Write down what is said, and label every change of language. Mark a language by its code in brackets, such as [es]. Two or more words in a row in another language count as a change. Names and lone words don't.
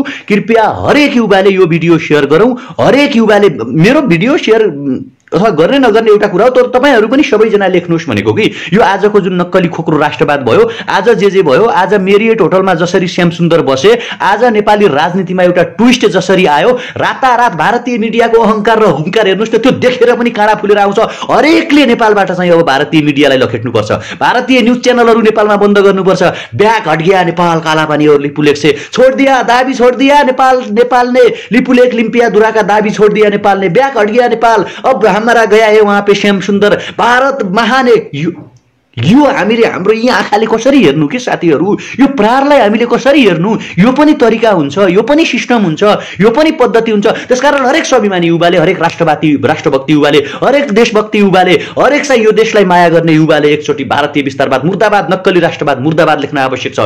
[ne] कृपया हरेक युवाले यो भिडियो सेयर गरौँ, हरेक युवाले मेरो भिडियो सेयर अथवा गर्ने नगर्ने एउटा कुरा हो, तर तपाईहरु पनि सबैजना लेख्नुहोस् भनेको कि यो आजको जुन नक्कली खोक्रो राष्ट्रवाद भयो, आज जे भयो, आज मेरियट होटलमा जसरी श्याम सुन्दर बसे, आज नेपाली राजनीतिमा एउटा ट्विस्ट जसरी आयो, रातारात भारतीय मिडियाको अहंकार र हुंकार हेर्नुस् त त्यो देखेर पनि काँडा फुलेर आउँछ। हरेकले नेपालबाट चाहिँ अब भारतीय मिडियालाई लखेट्नुपर्छ, भारतीय न्यूज च्यानलहरु नेपालमा बन्द गर्नुपर्छ। [hi] ब्याक हट गया नेपाल, कालापानी लिपुलेख से छोड़ दिया, दाबी छोड़ दिया नेपाल ने, लिपुलेख लिम्पियाधुराका दाबी छोड़ दिया नेपाल ने, ब्याक हट गया नेपाल, अब हमारा गया है वहां पे श्याम सुन्दर, भारत महान है। [ne] यो हामीले हाम्रो यी आँखाले कसरी हेर्नु के साथीहरु, यो प्रहारलाई हामीले कसरी हेर्नु, यो पनि तरिका हुन्छ, यो पनि सिस्टम हुन्छ, यो पनि पद्धति हुन्छ। त्यसकारण हरेक स्वाभिमानी युवाले, हरेक राष्ट्रभक्ति युवाले, हरेक देशभक्ति युवाले, हरेक चाहिँ यो देशलाई माया गर्ने युवाले एकचोटी भारतीय विस्तारवाद मुर्दाबाद, नक्कली राष्ट्रवाद मुर्दाबाद लेख्न आवश्यक छ।